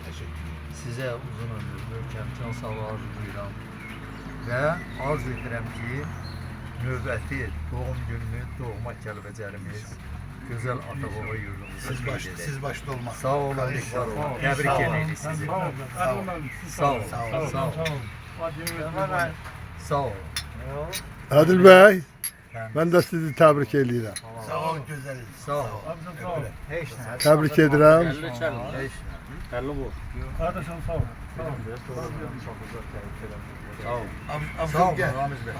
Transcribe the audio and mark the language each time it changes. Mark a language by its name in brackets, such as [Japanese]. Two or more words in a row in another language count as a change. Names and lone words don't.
[Azerbaijani] Sizə uzun ömür, möhkəm can sağlığı arzulayıram və arz edirəm ki, növbəti doğum gününü doğma Kəlbəcərimiz, gözəl ata-baba yurdumuza [Turkish] Siz başta olmak. [Azerbaijani] Sağ olun, var olun. Təbrik edirik sizi. Sağ olun. Sağ olun. [Turkish] Adil Bey, ben de sizi tebrik ediyorum. Sağ olun güzelim. Sağ olun. Tebrik ederim. Hello bu. Kardeşim sağ ol. Sağ olun. Sağ olun. Ramiz Bey.